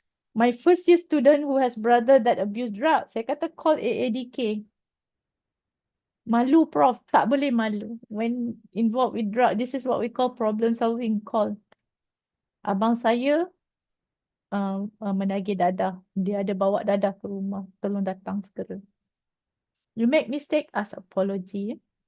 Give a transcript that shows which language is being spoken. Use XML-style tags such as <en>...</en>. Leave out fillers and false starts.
<en>My first year student who has brother that abused drugs, saya kata call AADK. Malu, Prof. Tak boleh malu. When involved with drug, this is what we call problem solving call.</en> <ms>Abang saya menagih dadah. Dia ada bawa dadah ke rumah. Tolong datang segera.</ms> <en>You make mistake, ask apology.</en>